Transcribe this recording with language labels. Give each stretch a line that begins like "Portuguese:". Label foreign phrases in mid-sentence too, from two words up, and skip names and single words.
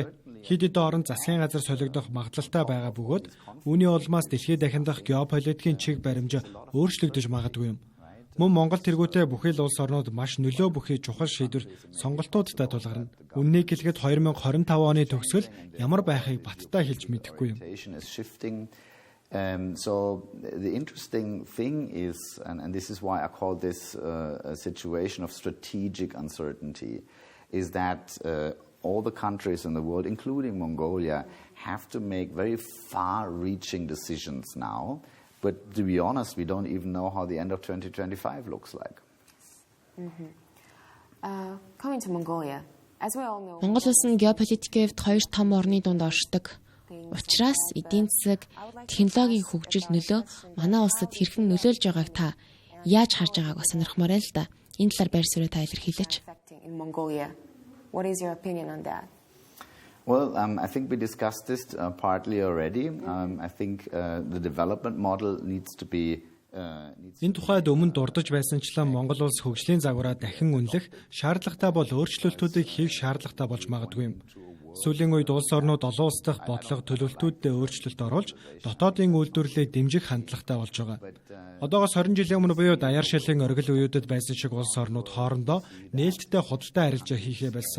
Mongolian: Хэд хэдэн орон засгийн газар солигдох магадлалтай байгаа бөгөөд үүний улмаас дэлхийд дахиндах геополитикийн чиг баримж өөрчлөгдөж магадгүй юм. Мөн Монгол тэргүүтээ бүхий л улс орнууд маш нөлөө бүхий чухал шийдвэр сонголтуудтай тулгарна. Үннийг хэлэхэд 2025 оны төгсгөл ямар байхыг баттай хэлж мэдэхгүй юм.
English: So the interesting thing is, and this is why I call this a situation of strategic uncertainty, is that all the countries in the world, including Mongolia, have to make very far-reaching decisions now. But to be honest, we don't even know how the end of 2025 looks like. Coming to Mongolia, as we all know,
Mongolian: Монгол улс нь геополитикийн хувьд хоёр том орны дунд оршдог. Учираас эдийн засаг, технологийн хөгжил нөлөө манай улсад хэрхэн нөлөөлж байгааг та яаж харж байгааг бас сонирхмоор байна л да. Энэ талаар байр суурь та илэрхийлээч.
English: in Mongolia. What is your opinion on that? Well, I think we discussed this partly already. I think the development model needs to be
Mongolian: Энэ тухайд өмнө дурдж байсанчлан Монгол улс хөгжлийн загвараа дахин үнэлэх шаардлагатай бол өөрчлөлтүүдийг хийх шаардлагатай болж магадгүй юм. Сүүлийн үед улс орнууд олон улс дахь бодлого төлөвлөлтүүдэд өөрчлөлт оруулж дотоодын үйлдвэрлэлийг дэмжих хандлагатай болж байгаа. Одоогоос 20 жилийн өмнө буюу даяар шилэн оргил үеүүдэд байсан шиг улс орнууд хоорондоо нээлттэй худалдаа харилцаа хийхээ болсон.